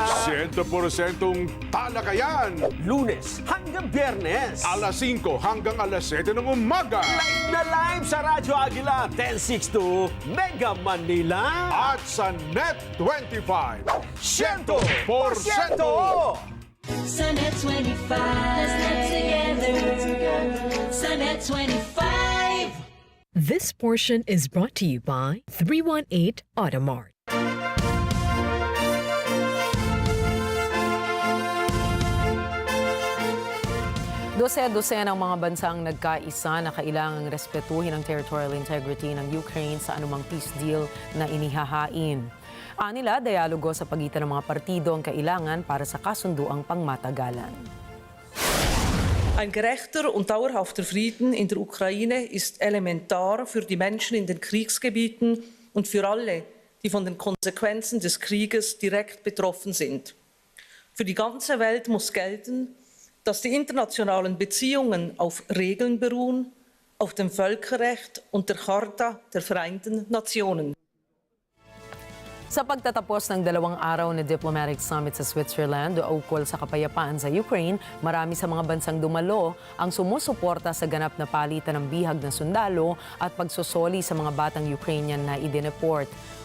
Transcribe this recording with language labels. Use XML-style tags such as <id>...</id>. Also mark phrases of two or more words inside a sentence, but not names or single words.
<tl>100% talakayan. Lunes hanggang Biyernes. Alas 5 hanggang alas 7 ng umaga. Live na live sa Radyo Agila 1062 Mega Manila. At sa Net 25. 100%! Sa Net 25.</tl> <en>Let's net together.</en> <tl>Sa Net 25.</tl> <en>This portion is brought to you by 318 Automart.</en> <tl>Dose-dose ng mga bansang nagkaisa na kailangang respetuhin ang</tl> <en>territorial integrity</en> <tl>ng Ukraine sa anumang</tl> <en>peace deal</en> <tl>na inihahain. Anila, dialogo sa pagitan ng mga partido ang kailangan para sa kasunduang pangmatagalan.</tl> <de>Ein gerechter und dauerhafter Frieden in der Ukraine ist elementar für die Menschen in den Kriegsgebieten und für alle, die von den Konsequenzen des Krieges direkt betroffen sind. Für die ganze Welt muss gelten, dass die internationalen Beziehungen auf Regeln beruhen, auf dem Völkerrecht und der Charta der Vereinten Nationen.</de> <tl>Sa pagtatapos ng 2 araw na</tl> <en>diplomatic summit</en> <tl>sa Switzerland ukol sa kapayapaan sa Ukraine, marami sa mga bansang dumalo ang sumusuporta sa ganap na palitan ng bihag na sundalo at pagsusoli sa mga batang Ukrainian na idineport.</tl>